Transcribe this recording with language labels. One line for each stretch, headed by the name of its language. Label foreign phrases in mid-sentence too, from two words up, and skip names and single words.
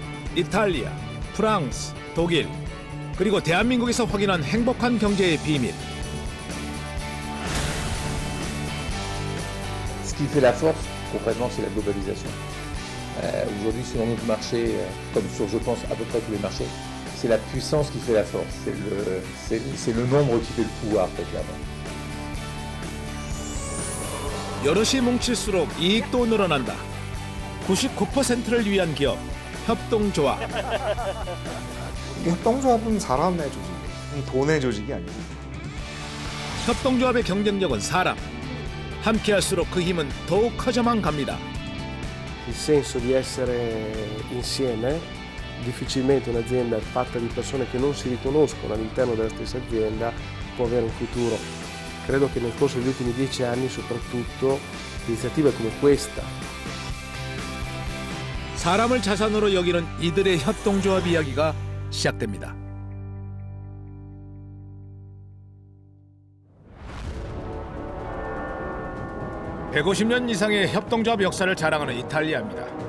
Korean: 이탈리아, 프랑스, 독일, 그리고 대한민국에서 확인한 행복한 경제의 비밀.
French: Ce qui fait la force, concrètement, c'est la globalisation. Aujourd'hui, sur notre marché, comme sur, je pense, à peu près tous les marchés, c'est la puissance qui fait la force. C'est le nombre qui fait le pouvoir, très clairement.
Korean: 여럿이 뭉칠수록 이익도 늘어난다. 99%를 위한 기업, 협동조합. 협동조합은 사람의 조직, 돈의 조직이 아니고. 협동조합의 경쟁력은 사람. 함께할수록 그 힘은 더욱 커져만 갑니다.
Italian: Il senso di essere insieme, difficilmente un'azienda fatta di persone che non si riconoscono all'interno della stessa azienda può avere un futuro. Credo che nel corso degli ultimi 10 anni soprattutto iniziative come questa.
Korean: 사람을 자산으로 여기는 이들의 협동조합 이야기가 시작됩니다. (150년) 이상의 협동조합 역사를 자랑하는 이탈리아입니다.